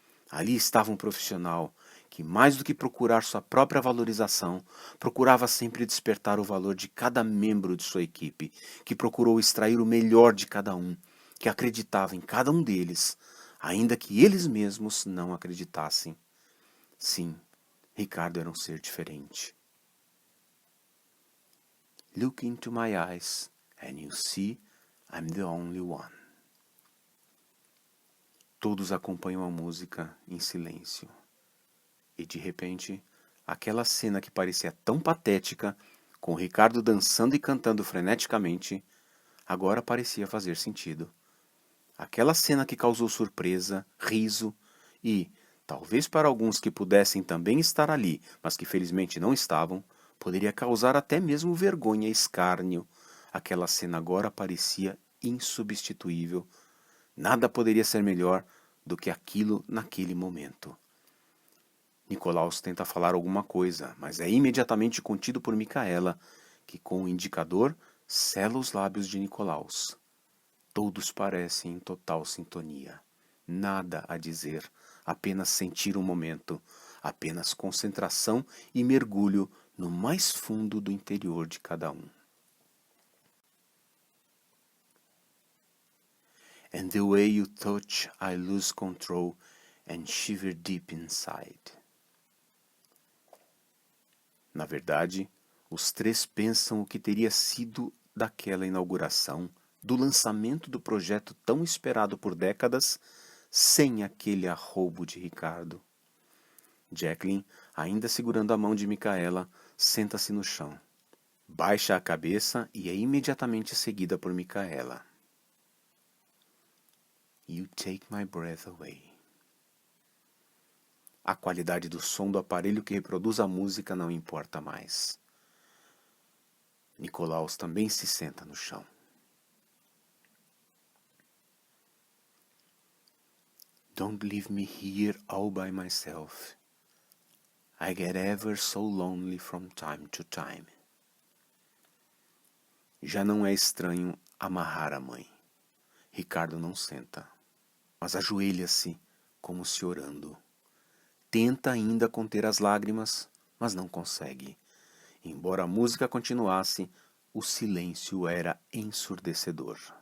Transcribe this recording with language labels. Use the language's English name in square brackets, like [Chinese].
[Portuguese] Ali estava um profissional que, mais do que procurar sua própria valorização, procurava sempre despertar o valor de cada membro de sua equipe, que procurou extrair o melhor de cada um, que acreditava em cada um deles, ainda que eles mesmos não acreditassem. Sim, Ricardo era um ser diferente. [English] Look into my eyes and you see I'm the only one. [Portuguese] Todos acompanham a música em silêncio. E de repente, aquela cena que parecia tão patética, com Ricardo dançando e cantando freneticamente, agora parecia fazer sentido. Aquela cena que causou surpresa, riso e, talvez para alguns que pudessem também estar ali, mas que felizmente não estavam, poderia causar até mesmo vergonha e escárnio. Aquela cena agora parecia insubstituível. Nada poderia ser melhor do que aquilo naquele momento. Nicolaus tenta falar alguma coisa, mas é imediatamente contido por Micaela, que com o indicador sela os lábios de Nicolaus. Todos parecem em total sintonia. Nada a dizer, apenas sentir o momento, apenas concentração e mergulho no mais fundo do interior de cada um. [English] And the way you touch, I lose control and shiver deep inside. [Portuguese] Na verdade, os três pensam o que teria sido daquela inauguração, do lançamento do projeto tão esperado por décadas, sem aquele arroubo de Ricardo. Jacqueline, ainda segurando a mão de Micaela, senta-se no chão. Baixa a cabeça e é imediatamente seguida por Micaela. [English] You take my breath away. [Portuguese] A qualidade do som do aparelho que reproduz a música não importa mais. Nicolaus também se senta no chão. [English] Don't leave me here all by myself. I get ever so lonely from time to time. [Portuguese] Já não é estranho amarrar a mãe. Ricardo não senta, mas ajoelha-se como se orando. Tenta ainda conter as lágrimas, mas não consegue. Embora a música continuasse, o silêncio era ensurdecedor.